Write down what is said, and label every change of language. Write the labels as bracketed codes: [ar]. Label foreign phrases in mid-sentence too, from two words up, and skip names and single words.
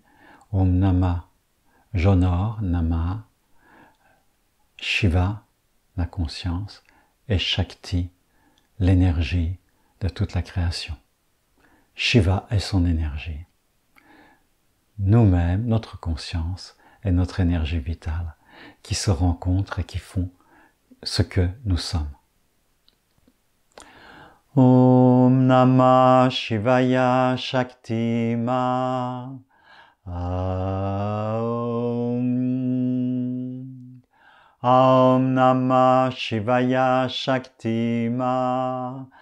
[sa] ॐ नमः, j'honore, नमः, शिव, [fr] la conscience, et Shakti, l'énergie de toute la création. Shiva est son énergie. Nous-mêmes, notre conscience et notre énergie vitale qui se rencontrent et qui font ce que nous sommes. [sa] ॐ नमः शिवाय शक्ति मा. ॐ नमः शिवाय शक्ति मा.